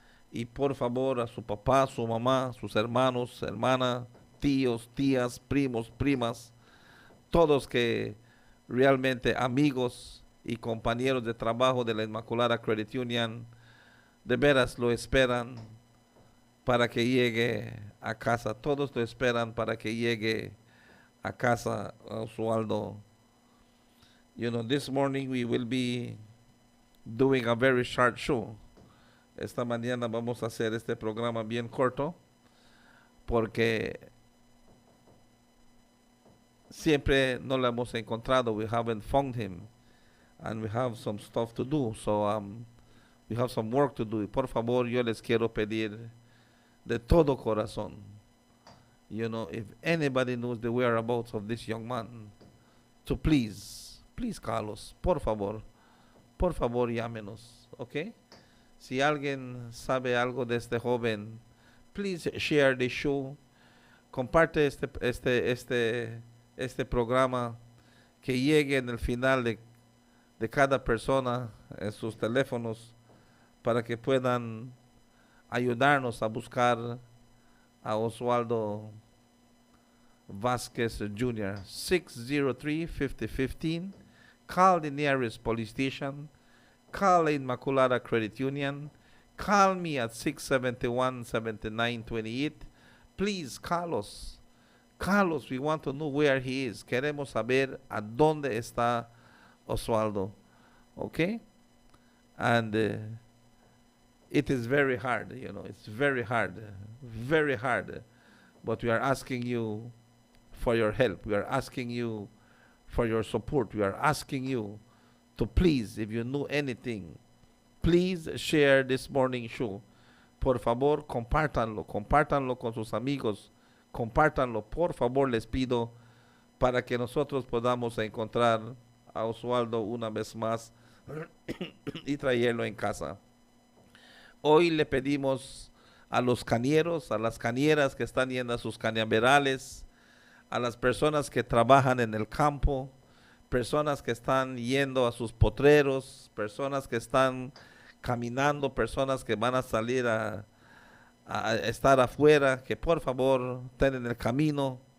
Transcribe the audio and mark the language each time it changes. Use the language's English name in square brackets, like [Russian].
[Spanish] Y por favor, a su papá, su mamá, sus hermanos, hermanas, tíos, tías, primos, primas, todos que realmente amigos y compañeros de trabajo de la Inmaculada Credit Union, de veras lo esperan para que llegue a casa. Todos lo esperan para que llegue a casa, Oswaldo. [English] You know, this morning we will be doing a very short show. [Spanish] Esta mañana vamos a hacer este programa bien corto porque siempre no lo hemos encontrado. [English] We haven't found him and we have some stuff to do. So we have some work to do. [Spanish] Y por favor, yo les quiero pedir de todo corazón. [English] You know, if anybody knows the whereabouts of this young man, to please Carlos, [Spanish] por favor, llámenos, [English] ¿ok? [Spanish] Si alguien sabe algo de este joven, [English] please share the show. [Spanish] Comparte este programa, que llegue en el final de cada persona en sus teléfonos para que puedan ayudarnos a buscar a Oswaldo Vasquez Jr. 603-5015. [English] Call the nearest police station. Call the Inmaculada Credit Union. Call me at 671-7928. Please call us. Call us. We want to know where he is. [Spanish] Queremos saber a dónde está Oswaldo. [English] Okay? And it is very hard, you know. It's very hard. Very hard. But we are asking you for your help. We are asking you for your support. We are asking you to please, if you know anything, please share this morning show. [Spanish] Por favor, compártanlo con sus amigos, compártanlo, por favor, les pido, para que nosotros podamos encontrar a Oswaldo una vez más y traerlo en casa. Hoy le pedimos a los cañeros, a las cañeras que están yendo a sus cañaverales, a las personas que trabajan en el campo, personas que están yendo a sus potreros, personas que están caminando, personas que van a salir a estar afuera, que por favor estén en el camino.